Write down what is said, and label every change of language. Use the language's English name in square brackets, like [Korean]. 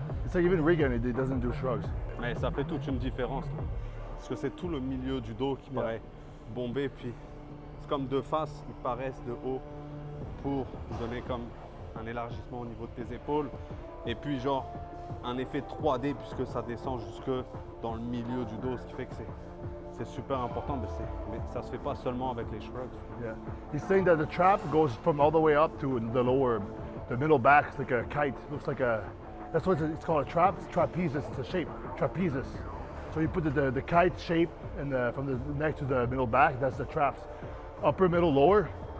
[English] It's like even Regan, he doesn't do shrugs. [French] Mais ça fait toute une différence. Là. Parce que c'est tout le milieu du dos qui paraît bombé, puis c'est comme de face, ils paraissent de haut pour donner comme un élargissement au niveau de tes épaules. Et puis genre un effet 3D puisque ça descend jusque dans le milieu du dos, ce qui fait que c'est super important, mais ça se fait pas seulement avec les shrugs. [English] Yeah. He's saying that the trap goes from all the way up to the lower, the middle back. It's like a kite. Looks like a, that's what it's called, a trap. It's trapezius, it's a shape, trapezius. So you put the kite shape from the neck to the middle back, that's the traps. Upper, middle, lower.